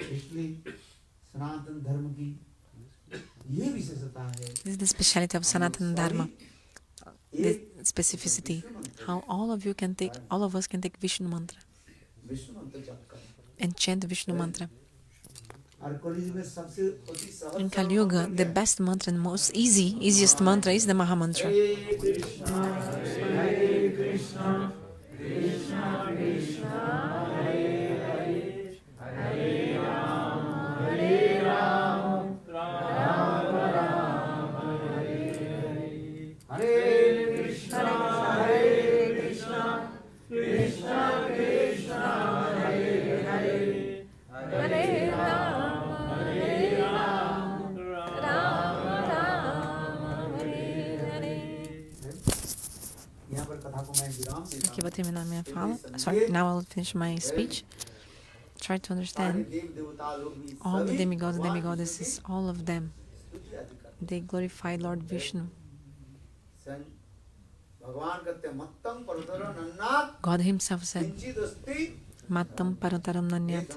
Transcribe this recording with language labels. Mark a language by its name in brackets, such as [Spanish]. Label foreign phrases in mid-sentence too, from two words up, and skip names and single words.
[English] This is the speciality of sanatana-dharma, the specificity, how all of us can take Vishnu mantra and chant Vishnu mantra. In Kali-yuga, the best mantra and easiest mantra is the Maha Mantra. [Sanskrit] Hare Krishna, Krishna Krishna, Hare Hare, Hare Rama, Hare Rama, Rama Rama, Hare Hare. Hare Krishna, Krishna Krishna, Hare Hare, Hare Rama. [Portuguese] Aqui vou terminar minha fala. [English] Sorry, now I'll finish my speech. Try to understand all the demigods and demigoddesses, all of them. They glorify Lord Vishnu. God himself said, [Sanskrit] Mattam Parataram Nanyat.